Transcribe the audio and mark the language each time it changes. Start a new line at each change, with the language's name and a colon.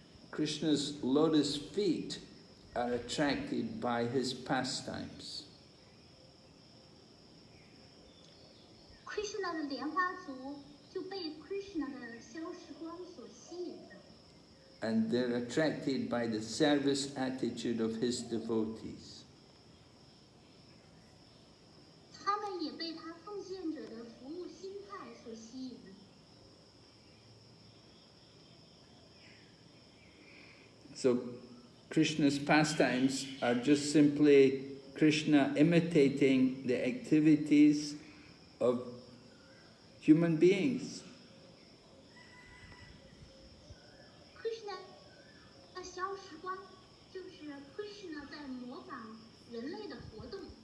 English: Krishna's lotus feet are attracted by his pastimes.
Chinese: Krishna 的莲花足就被 Krishna 的消时光所吸引了。
English: and they're attracted by the service attitude of his devotees.
Chinese: 他们也被他奉献者的服务心态所吸引。
English: So Krishna's pastimes are just simply Krishna imitating the activities of human beings.
Chinese: Krishna 的消时光就是 Krishna 在模仿人类的活动。